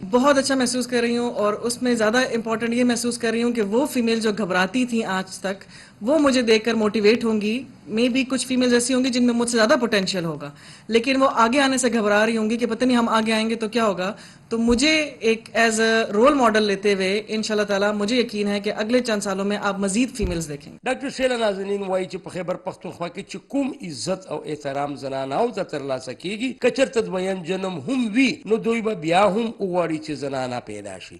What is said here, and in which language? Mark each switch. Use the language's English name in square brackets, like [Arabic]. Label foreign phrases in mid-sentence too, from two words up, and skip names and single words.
[Urdu] بہت اچھا محسوس کر رہی ہوں اور اس میں زیادہ امپورٹنٹ یہ محسوس کر رہی ہوں کہ وہ فیمیل جو گھبراتی تھیں آج تک وہ مجھے دیکھ کر موٹیویٹ ہوں گی. [English] maybe [Urdu] کچھ فیمیلز ایسی ہوں گی جن میں مجھ سے زیادہ پوٹینشیل ہوگا لیکن وہ آگے آنے سے گھبرا رہی ہوں گی کہ پتہ نہیں ہم آگے آئیں گے تو کیا ہوگا. تو مجھے ایک [English] as a role model [Urdu] لیتے ہوئے انشاءاللہ تعالیٰ مجھے یقین ہے کہ اگلے چند سالوں میں آپ مزید فیمیلز دیکھیں گے. [Pashto] ډاکټر شیلا نازنین وایي چې په خیبر پختونخوا کې چې کوم عزت او احترام زنانو ته ترلاسه کیږي که چېرته دویم جنم هم وي نو دوی به بیا هم وغواړي چې زنانه پیدا شي.